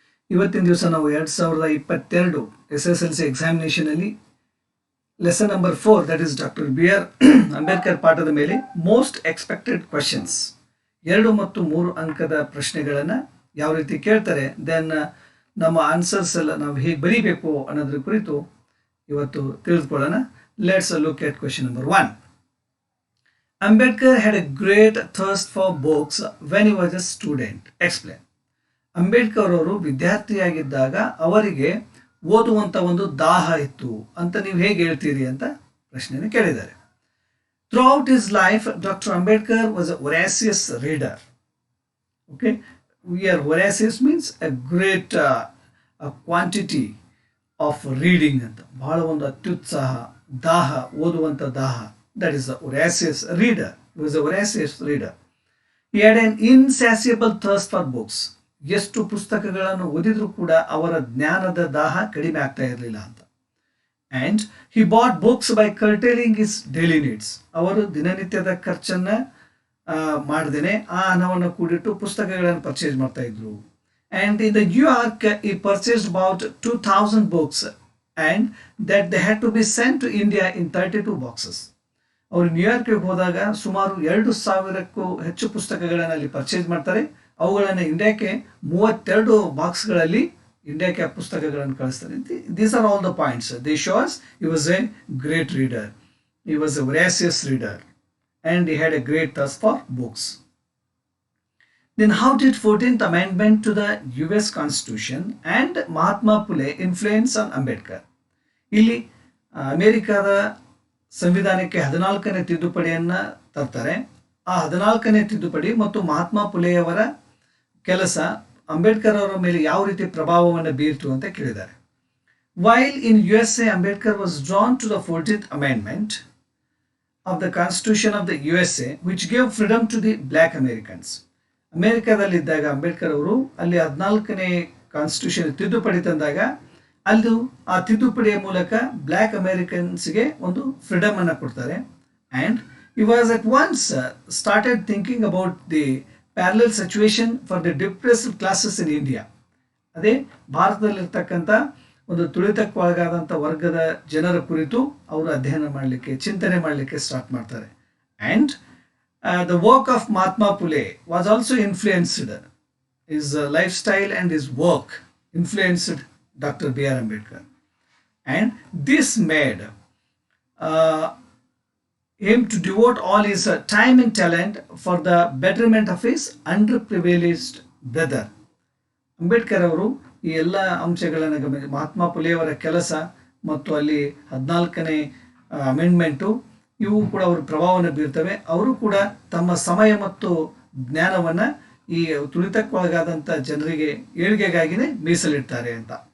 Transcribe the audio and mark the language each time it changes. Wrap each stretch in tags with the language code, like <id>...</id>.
<kn>ಇವತ್ತಿನ ದಿವಸ ನಾವು 2022 SSLC ಎಕ್ಸಾಮಿನೇಷನಲ್ಲಿ lesson number 4</kn> <en>that is</en> <kn>doctor B.R. Ambedkar ಪಾಠದ ಮೇಲೆ</kn> <en>most expected questions</en> <kn>2 ಮತ್ತು 3 ಅಂಕದ ಪ್ರಶ್ನೆಗಳನ್ನು ಯಾವ ರೀತಿ ಕೇಳ್ತಾರೆ, ದೆನ್ ನಮ್ಮ ಆನ್ಸರ್ಸ್ ಎಲ್ಲ ನಾವು ಹೇಗೆ ಬರೀಬೇಕು ಅನ್ನೋದ್ರ ಕುರಿತು ಇವತ್ತು ತಿಳಿದುಕೊಳ್ಳೋಣ.</kn> <en>Let's look at question number 1. Ambedkar had a great thirst for books when he was a student. Explain.</en> <kn>Ambedkar ಅವರು ವಿದ್ಯಾರ್ಥಿಯಾಗಿದ್ದಾಗ ಅವರಿಗೆ ಓದುವಂಥ ಒಂದು ದಾಹ ಇತ್ತು ಅಂತ ನೀವು ಹೇಗೆ ಹೇಳ್ತೀರಿ ಅಂತ ಪ್ರಶ್ನೆಯನ್ನು ಕೇಳಿದ್ದಾರೆ.</kn> <en>Throughout his life doctor Ambedkar was a voracious reader. Okay, voracious means a great quantity of reading ಅಂತ,</en> <kn>ಬಹಳ ಒಂದು ಅತ್ಯುತ್ಸಾಹ, ದಾಹ, ಓದುವಂಥ ದಾಹ.</kn> <en>That is a voracious reader. He was a voracious reader. He had an insatiable thirst for books.</en> <kn>ಎಷ್ಟು ಪುಸ್ತಕಗಳನ್ನು ಓದಿದ್ರೂ ಕೂಡ ಅವರ ಜ್ಞಾನದ ದಾಹ ಕಡಿಮೆ ಆಗ್ತಾ ಇರಲಿಲ್ಲ ಅಂತ.</kn> <en>And he bought books by curtailing his daily needs.</en> <kn>ಅವರು ದಿನನಿತ್ಯದ ಖರ್ಚನ್ನು ಮಾಡದೇನೆ ಆ ಹಣವನ್ನು ಕೂಡಿಟ್ಟು ಪುಸ್ತಕಗಳನ್ನು ಪರ್ಚೇಸ್ ಮಾಡ್ತಾ ಇದ್ರು.</kn> <en>And in the New York he purchased about 2000 books and that they had to be sent to India in 32 boxes.</en> <kn>ಅವರು ನ್ಯೂಯಾರ್ಕ್ಗೆ ಹೋದಾಗ ಸುಮಾರು 2000ಕ್ಕೂ ಹೆಚ್ಚು ಪುಸ್ತಕಗಳನ್ನು ಅಲ್ಲಿ ಪರ್ಚೇಸ್ ಮಾಡ್ತಾರೆ. ಅವುಗಳನ್ನು ಇಂಡಿಯಾಕ್ಕೆ 32 ಬಾಕ್ಸ್ಗಳಲ್ಲಿ ಇಂಡಿಯಾಕ್ಕೆ ಆ ಪುಸ್ತಕಗಳನ್ನು ಕಳಿಸ್ತಾರೆ.</kn> <en>These are all the points. They shows he was a great reader, he was a voracious reader and he had a great thirst for books. Then how did 14th amendment to the US Constitution and Mahatma Phule influence on Ambedkar?</en> <kn>ಇಲ್ಲಿ ಅಮೆರಿಕದ ಸಂವಿಧಾನಕ್ಕೆ 14ನೇ ತಿದ್ದುಪಡಿಯನ್ನು ತರ್ತಾರೆ. ಆ 14ನೇ ತಿದ್ದುಪಡಿ ಮತ್ತು ಮಹಾತ್ಮ ಫುಲೆಯವರ ಕೆಲಸ ಅಂಬೇಡ್ಕರ್ ಅವರ ಮೇಲೆ ಯಾವ ರೀತಿ ಪ್ರಭಾವವನ್ನು ಬೀರ್ತು ಅಂತ ಕೇಳಿದ್ದಾರೆ.</kn> <en>While in USA, Ambedkar was drawn to the 14th amendment of the constitution of the USA which gave freedom to the black Americans.</en> <kn>ಅಮೇರಿಕಾದಲ್ಲಿದ್ದಾಗ Ambedkar ಅವರು ಅಲ್ಲಿ 14ನೇ ಕಾನ್ಸ್ಟಿಟ್ಯೂಷನ್ ತಿದ್ದುಪಡಿ ತಂದಾಗ ಅದು ಆ ತಿದ್ದುಪಡಿಯ ಮೂಲಕ ಬ್ಲ್ಯಾಕ್ ಅಮೇರಿಕನ್ಸ್ಗೆ ಒಂದು ಫ್ರೀಡಮ್ ಅನ್ನು ಕೊಡ್ತಾರೆ.</kn> <en>And he was at once started thinking about the parallel situation for the depressed classes in India.</en> <kn>ಅದೇ ಭಾರತದಲ್ಲಿರ್ತಕ್ಕಂಥ ಒಂದು ತುಳಿತಕ್ಕೊಳಗಾದಂಥ ವರ್ಗದ ಜನರ ಕುರಿತು ಅವರು ಅಧ್ಯಯನ ಮಾಡಲಿಕ್ಕೆ, ಚಿಂತನೆ ಮಾಡಲಿಕ್ಕೆ ಸ್ಟಾರ್ಟ್ ಮಾಡ್ತಾರೆ.</kn> <en>And the work of Mahatma Phule was also influenced, his life style and his work influenced Dr. B.R. Ambedkar, and this made him to devote all his time and talent for the betterment of his underprivileged brother.</en> <kn>Ambedkar ಅವರು ಈ ಎಲ್ಲ ಅಂಶಗಳನ್ನು ಗಮನಿಸಿ ಮಹಾತ್ಮ ಫುಲೆಯವರ ಕೆಲಸ ಮತ್ತು ಅಲ್ಲಿ 14ನೇ amendment ಇವು ಕೂಡ ಅವರು ಪ್ರಭಾವವನ್ನು ಬೀರ್ತವೆ. ಅವರು ಕೂಡ ತಮ್ಮ ಸಮಯ ಮತ್ತು ಜ್ಞಾನವನ್ನು ಈ ತುಳಿತಕ್ಕೊಳಗಾದಂಥ ಜನರಿಗೆ ಏಳಿಗೆಗಾಗಿಯೇ ಮೀಸಲಿಡ್ತಾರೆ ಅಂತ.</kn>